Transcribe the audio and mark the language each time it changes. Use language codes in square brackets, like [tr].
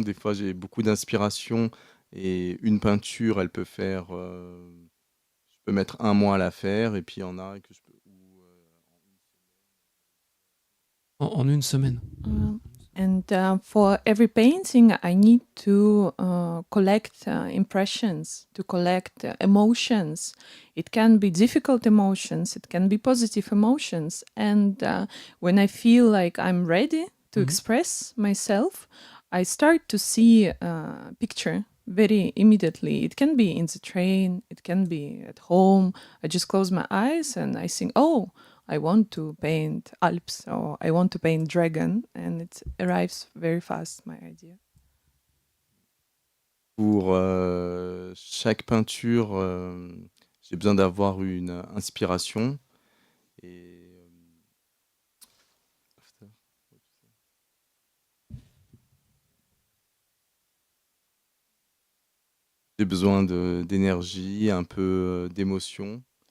[fr] Des fois, j'ai beaucoup d'inspiration et une peinture, elle peut faire... je peux mettre 1 mois à la faire et puis il y en a que je peux... En une semaine. [en] And for every painting, I need to collect impressions, to collect emotions. It can be difficult emotions, it can be positive emotions. And when I feel like I'm ready to express myself, I start to see a picture very immediately. It can be in the train, it can be at home. I just close my eyes and I think, oh, I want to paint Alps or I want to paint dragon, and it arrives very fast, my idea. [fr] Pour chaque peinture, j'ai besoin d'avoir une inspiration. Et j'ai besoin d'énergie, un peu d'émotion.